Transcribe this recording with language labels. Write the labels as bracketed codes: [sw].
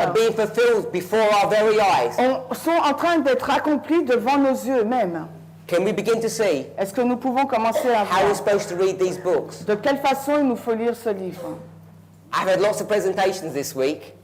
[en] are being fulfilled before our very eyes. [fr] sont en train d'être accomplies devant nos yeux mêmes. [en] Can we begin to see [fr] Est-ce que nous pouvons commencer à [en] how we're [fr] voir [en] supposed to read these books? [fr] de quelle façon il nous faut lire ce livre? [en] I've had lots of presentations this week,